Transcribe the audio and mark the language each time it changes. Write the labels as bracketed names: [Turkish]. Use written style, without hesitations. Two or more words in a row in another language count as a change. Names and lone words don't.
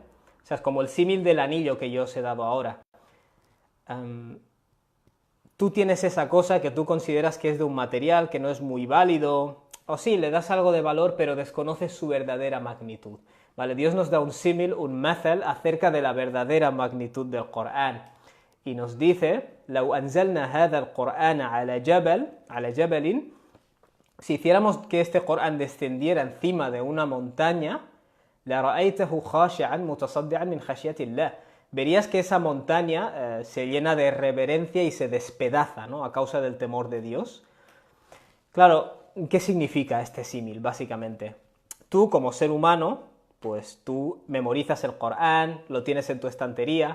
[Spanish] O sea, es como el símil del anillo que yo os he dado ahora. Tú tienes esa cosa que tú consideras que es de un material que no es muy válido, o sí, le das algo de valor, pero desconoces su verdadera magnitud. ¿Vale? Dios nos da un símil, un mathal, acerca de la verdadera magnitud del Corán. Y nos dice, [Arabic] لو أنزلنا هذا القرآن على جبل, [Spanish] si hiciéramos que este Corán descendiera encima de una montaña, [Arabic] لرأيته خاشعا متصدعا من خشية الله. [Spanish] Verías que esa montaña se llena de reverencia y se despedaza, ¿no? A causa del temor de Dios. Claro, ¿qué significa este símil, básicamente? Tú, como ser humano, pues tú memorizas el Corán, lo tienes en tu estantería.